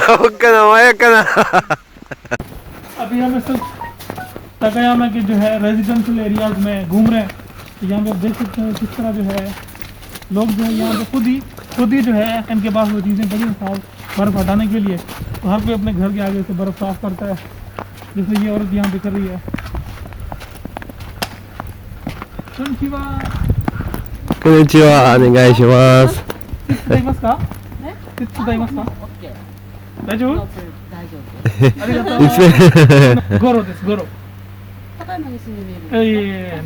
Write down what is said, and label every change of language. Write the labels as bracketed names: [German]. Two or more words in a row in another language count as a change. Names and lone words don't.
[Hindi] अभी हम इस तकायामा के जो है [English] residential areas [Hindi] में घूम रहे हैं। तो यहाँ पे आप देख सकते हैं किस तरह जो है लोग जो है यहाँ पे खुद ही जो है इनके पास वो चीज़ें पड़ी हैं साफ बर्फ़ हटाने के लिए। तो हर कोई अपने घर के आगे से बर्फ़ साफ करता है, जैसे ये औरत यहाँ पे कर रही है। [Japanese] こんにちは、お願いします. 手伝いますか？手伝いますか？大丈夫？ありがとう。ゴロです、ゴロ。高山に住んでいる。